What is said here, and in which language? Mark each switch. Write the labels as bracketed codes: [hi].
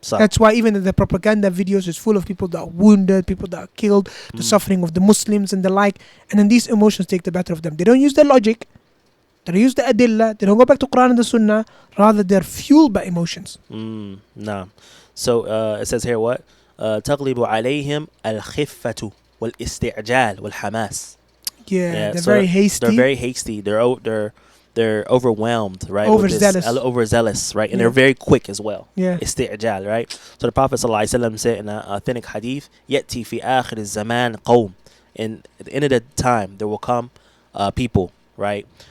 [en] So. That's why even the propaganda videos is full of people that are wounded, people that are killed, the suffering of the Muslims and the like. And then these emotions take the better of them. They don't use their logic. They don't use the adillah. They don't go back to Quran and the Sunnah. Rather, they're fueled by emotions. Nah. So it says here what? [ar] تغلب عليهم الخفة والاستعجال والحماس. [en] Yeah, they're very hasty. They're very hasty. They're overwhelmed, right? Overzealous. Overzealous, right? And they're very quick as well. Yeah. استعجال, right? So the Prophet ﷺ said in an authentic hadith, [ar] يأتي في آخر الزمان قوم. [en] And at the end of the time, there will come people, right?